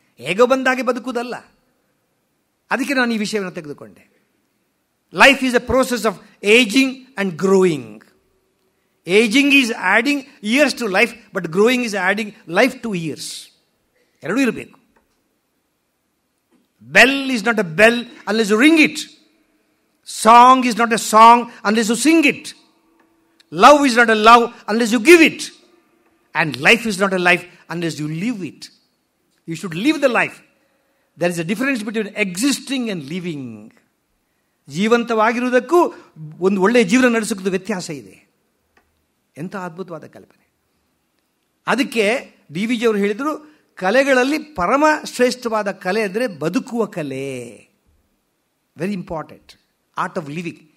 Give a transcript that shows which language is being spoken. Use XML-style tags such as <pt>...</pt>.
<kn>ಹೇಗೋ ಬಂದಾಗೆ ಬದುಕುವುದಲ್ಲ. ಅದಕ್ಕೆ ನಾನು ಈ ವಿಷಯವನ್ನು ತೆಗೆದುಕೊಂಡೆ.</kn> <en>Life is a process of ageing and growing. Ageing is adding years to life, but growing is adding life to years.</en> <kn>ಎರಡೂ ಇರಬೇಕು.</kn> <en>Bell is not a bell unless you ring it. Song is not a song unless you sing it. Love is not a love unless you give it. And life is not a life unless you live it. You should live the life. There is a difference between existing and living.</en> <kn>ಜೀವಂತವಾಗಿರುವುದಕ್ಕೂ ಒಂದು ಒಳ್ಳೆಯ ಜೀವನ ನಡೆಸೋದು ವ್ಯತ್ಯಾಸ ಇದೆ. ಎಂಥ ಅದ್ಭುತವಾದ ಕಲ್ಪನೆ. ಅದಕ್ಕೆ ಡಿ.ವಿ.ಜಿ ಅವರು ಹೇಳಿದರು, ಕಲೆಗಳಲ್ಲಿ ಪರಮ ಶ್ರೇಷ್ಠವಾದ ಕಲೆ ಅಂದರೆ ಬದುಕುವ ಕಲೆ.</kn> <en>Very important. Art of living.</en>